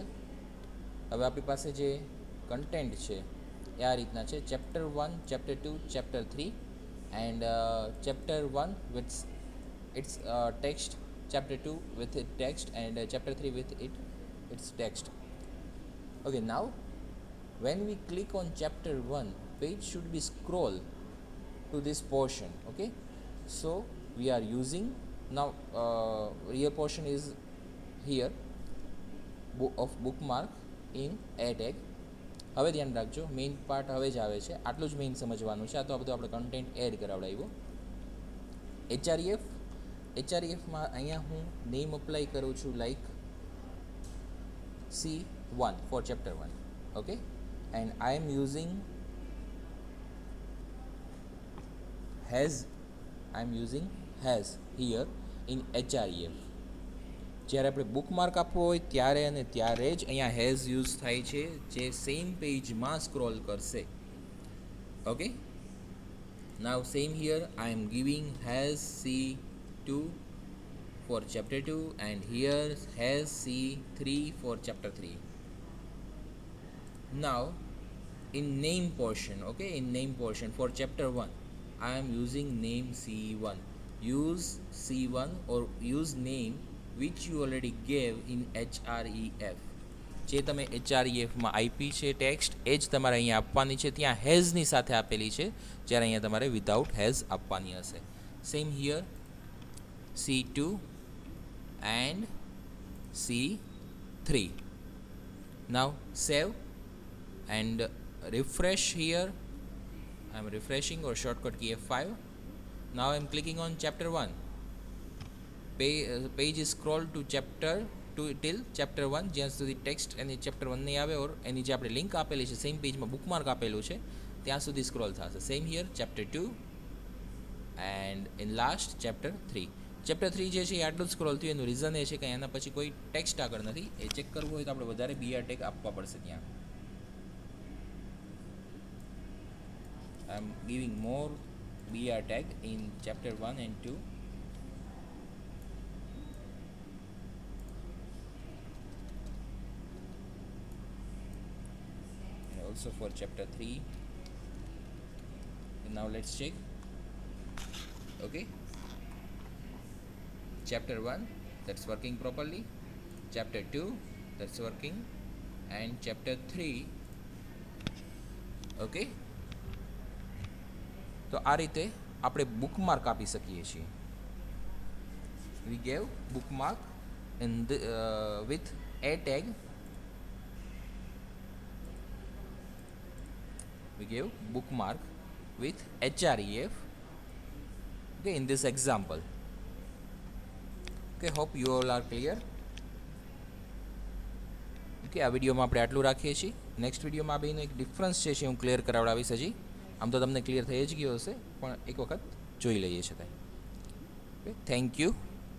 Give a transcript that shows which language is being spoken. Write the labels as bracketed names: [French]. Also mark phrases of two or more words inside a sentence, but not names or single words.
[Gujarati] હવે આપણી પાસે જે કન્ટેન્ટ છે એ આ રીતના છે: ચેપ્ટર 1, ચેપ્ટર 2, ચેપ્ટર 3 [English] and chapter 1 with it's text, chapter 2 with it text, and chapter 3 with it's text. Okay, now when we click on chapter 1, page should be scroll to this portion. Okay, so we are using now real portion is here of bookmark in a tag. [Gujarati] હવે ધ્યાન રાખજો, [English] main part [Gujarati] હવે જ આવે છે, આટલું જ મેઇન સમજવાનું છે. આ તો આ બધું આપણે [English] content add [Gujarati] કરાવડાવ્યું. એચઆરઈએફમાં અહીંયા હું [English] name apply [Gujarati] કરું છું [English] like C1 for chapter 1. Okay, and I am using has here in href. [Gujarati] જ્યારે આપણે બુકમાર્ક આપવો હોય ત્યારે અને ત્યારે જ અહીંયા [English] has use [Gujarati] થાય છે, જે [English] same pageમાં [Gujarati] સ્ક્રોલ કરશે. [English] Okay, now same here I am giving has C2 for chapter 2 and here has C3 for chapter 3. Now in name portion, okay, in name portion for chapter 1 I am using name C1. Use C1 or use name which you already gave in href. [Gujarati] જે તમે hrefમાં આપી છે ટેક્સ્ટ એ જ તમારે અહીંયા આપવાની છે. ત્યાં હેઝની સાથે આપેલી છે, જ્યારે અહીંયા તમારે [English] without has [Gujarati] આપવાની હશે. [English] same here C2 and C3. Now save and refresh here. I am refreshing or shortcut key F5. Now I am clicking on chapter 1. Page is scrolled to chapter 2 till chapter 1, [Gujarati] જ્યાં સુધી ટેક્સ્ટ એની chapter 1 નહીં આવે ઓર એની જે આપણે લિંક આપેલી છે [English] same pageમાં [Gujarati] બુકમાર્ક આપેલું છે ત્યાં સુધી સ્ક્રોલ થશે. [English] same here chapter 2 and in last chapter 3. [Gujarati] ચેપ્ટર 3 જે છે એ આટલું જ સ્ક્રોલ થયું. એનું રીઝન એ છે કે એના પછી કોઈ ટેક્સ્ટ આગળ નથી. એ ચેક કરવું હોય તો આપણે વધારે [English] BR tag [Gujarati] આપવા પડશે ત્યાં. [English] I am giving more BR tag in chapter 1 and 2. And also for chapter 3. And now let's check. Okay, chapter 1 that's working properly, chapter 2 that's working, and chapter 3. [Gujarati] Okay, તો આ રીતે આપણે બુકમાર્ક આપી શકીએ છીએ. [English] We gave bookmark in with a tag. We gave bookmark with href. Okay, in this example. Okay, hope you all are clear. [Gujarati] Okay, આ વિડીયોમાં આપણે આટલું રાખીએ છીએ. [English] next videoમાં [Gujarati] આ બેનો એક ડિફરન્સ છે હું ક્લિયર કરાવડાવીશ. હજી આમ તો તમને ક્લિયર થઈ જ ગયો હશે, પણ એક વખત જોઈ લઈએ છીએ. [English] Okay, thank you.